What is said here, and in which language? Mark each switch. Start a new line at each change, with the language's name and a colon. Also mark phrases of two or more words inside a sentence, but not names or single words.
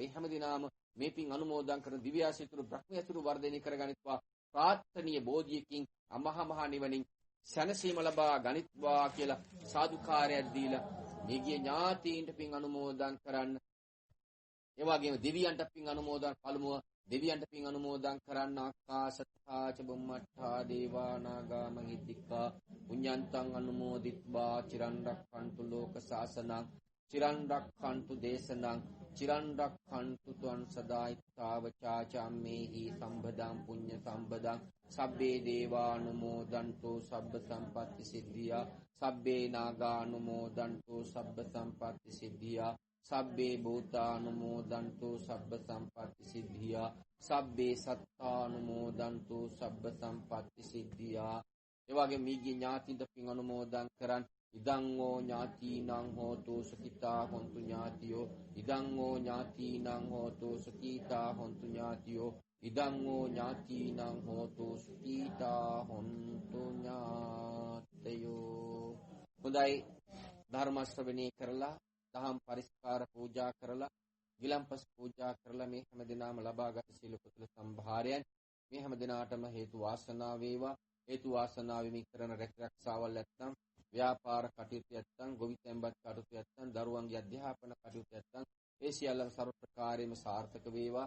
Sinhala: ඒ හැමදිනාම මේ පින් අනුමෝදන් කරන දිව්‍යාසිතුරු බ්‍රහ්මයතුරු වර්ධනය කරගනිත්වා. ප්‍රාර්ථනීය බෝධියකින් අමහා මහ නිවනින් සැනසීම ලබා ගනිත්වා කියලා සාදුකාරයක් දීලා මේගිය ඥාතීන්ට පින් අනුමෝදන් කරන්න. ඒ වගේම දෙවියන්ට පින් අනුමෝදන් පළමුව දෙවියන්ට පින් අනුමෝදන් කරන්න
Pali: ආකාශත්තා ච බුම්මත්තා දේවා නාග මහිද්దికා පුඤ්ඤන්තං අනුමෝදිත්වා චිරන් රක්ඛන්තු ලෝක සාසනං චිරන් රක්ඛන්තු දේශනං චිරන් රක්ඛන්තු ත්වං සදායිත්තාවචා චම්මේහි සම්බදං පුඤ්ඤ සම්බදං සබ්බේ දේවානුමෝදන්තෝ සබ්බ සම්පatti සිද්ධියා සබ්බේ නාගානුමෝදන්තෝ සබ්බ සම්පatti සිද්ධියා සබ්බේ භූතානුමෝදන්තෝ සබ්බ සම්පatti සිද්ධියා සබ්බේ සත්තානුමෝදන්තෝ සබ්බ සම්පatti සිද්ධියා.
Sinhala: ඒ වගේ මියගිය ඥාතින්ට පින් අනුමෝදන් කරන්
Pali: ඉදං ඕ ඥාතිනං හෝතු සුඛිතා හොන්තු ඥාතියෝ ඉදං ඕ ඥාතිනං හෝතු සුඛිතා හොන්තු ඥාතියෝ ඉදං ඕ ඥාතිනං හෝතු සුඛිතා හොන්තු ඥාතයෝ.
Sinhala: හොඳයි, ධර්ම ශ්‍රවණය කරලා දහම් පරිස්කාර පූජා කරලා විලම්පස් පූජා කරලා මේ හැම දිනම ලබාගත් සීල කුසල සම්භාරයන් මේ හැම දිනාටම හේතු වාසනා වේවා. හේතු වාසනා වෙමින් කරන රැකරක්ෂාවල් නැත්නම් ව්‍යාපාර කටයුතු නැත්නම් ගොවිතැන්පත් කටයුතු නැත්නම් දරුවන්ගේ අධ්‍යාපන කටයුතු නැත්නම් ඒ සියල්ලම සර්ව ප්‍රකාරයෙන්ම සාර්ථක වේවා.